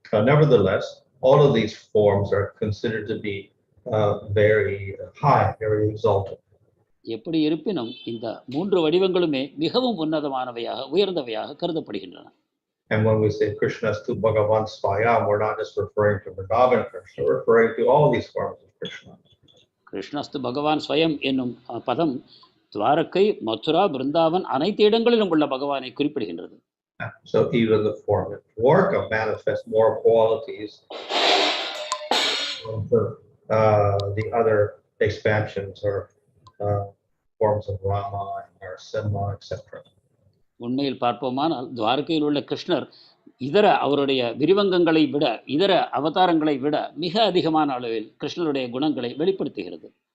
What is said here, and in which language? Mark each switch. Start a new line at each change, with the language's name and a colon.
English: Nevertheless, all of these forms are considered to be very high, very exalted.
Tamil: எப்படி இருப்பினும் இந்த மூன்று வடிவங்களுமே மிகவும் உன்னதமானவையாக, உயர்ந்தவையாக கருதப்படுகின்றன.
English: And when we say Krishnastu Bhagavan Swayam, we're not just referring to Vrindavan Krishna, we're referring to all these forms of Krishna.
Tamil: கிருஷ்ணஸ்து பகவான் ஸ்வயம் என்னும் பதம் துவாரகை, மதுரா, பிருந்தாவன் அனைத்து இடங்களிலும் உள்ள பகவானை குறிப்பிடுகின்றது.
English: So even the form of Dwaraka manifests more qualities of the other expansions or forms of Rama and Narasimha, etc.
Tamil: உண்மையில் பார்ப்போமானால் துவாரகையில் உள்ள கிருஷ்ணர் இதர அவருடைய விரிவங்கங்களை விட, இதர அவதாரங்களை விட மிக அதிகமான அளவில் கிருஷ்ணருடைய குணங்களை வெளிப்படுத்துகிறது.